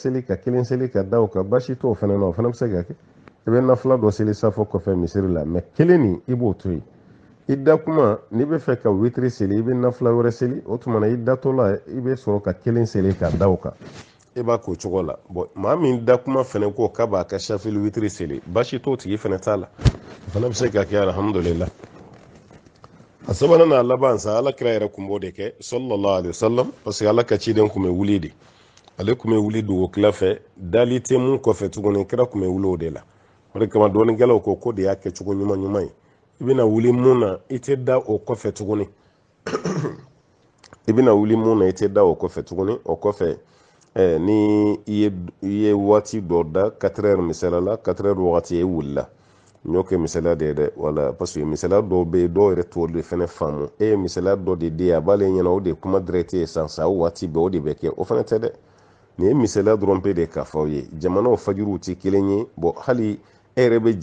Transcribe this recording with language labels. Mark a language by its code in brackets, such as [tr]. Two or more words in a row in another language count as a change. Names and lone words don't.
[bm] seli ka 1 seli ka da o kan baasi t'o fana na o fana bɛ se ka kɛ i bɛ nafila dɔ seli safo kɔfɛ misiri la mais 1 nin i b'o to yen i da kuma n'i bɛ fɛ ka witri seli i bɛ nafila wɛrɛ seli o tuma na i datɔ la i bɛ sɔrɔ ka 1 seli ka da o kan i b'a k'o cogo la bon maa min da kuma fana ko k'a b'a ka shafil witri seli baasi t'o tigi fana t'a la o fana bɛ se ka kɛ alhamdulillah a sabanan n'a laban sa Alakira yɛrɛ kun b'o de kɛ [ar] sallallahu alaihi wasallam [fr] parce que [bm] Ala ka ciden kun bɛ wuli de ale kun bɛ wuli dugukila fɛ dali tɛ mun kɔfɛ tuguni kira kun bɛ wuli o de la o de kama dɔɔninkɛlaw ko de y'a kɛcogo ɲuman ye i bɛna wuli mun na i tɛ da o kɔfɛ tuguni i bɛna wuli mun na i tɛ da o kɔfɛ tuguni o kɔfɛ ni i ye waati dɔ da 4 heures misala la 4 heures wagati e wulila n y'o kɛ misala de ye dɛ wala [fr] parce que [bm] misala dɔw bɛ yen dɔw yɛrɛ t'o de fana faamu e ye misala dɔ de di a b'ale ɲɛna o de kuma direct ye san o waati bɛɛ o de bɛ kɛ o fana tɛ dɛ nin ye misala dɔrɔn pe de k'a fɔ aw ye jamanaw fajiriw tɛ kelen ye bon hali e yɛrɛ bɛ